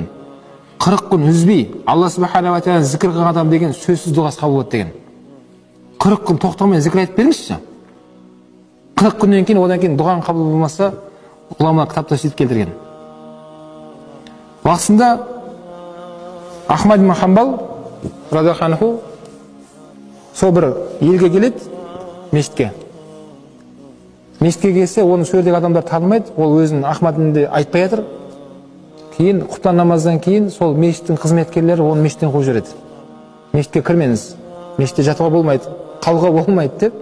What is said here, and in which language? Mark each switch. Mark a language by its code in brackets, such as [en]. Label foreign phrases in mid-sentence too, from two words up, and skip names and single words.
[kk] 40 күн үзбей Алла [ar] سبحانه وتعالى [kk] зікір қылған адам деген сөзсіз дұғасы қабыл болады деген. 40 күн тоқтамай зікір айтып беріңізші. 40 күннен кейін, одан кейін дұғаң қабыл болмаса, ғұлама кітапта сөйтіп келтірген. Уақытында Ахмад ибн Хамбал [ar] رضي الله عنه [kk] сол бір елге келеді, мешітке. Мешітке келсе, оны сол жердегі адамдар танымайды, ол өзінің Ахмадінде айтпай жатыр. Кейін құптан намаздан кейін сол мешіттің қызметкерлері оны мешіттен қуып жібереді. Мешітке кірмеңіз, мешітте жатуға болмайды, қалуға болмайды деп.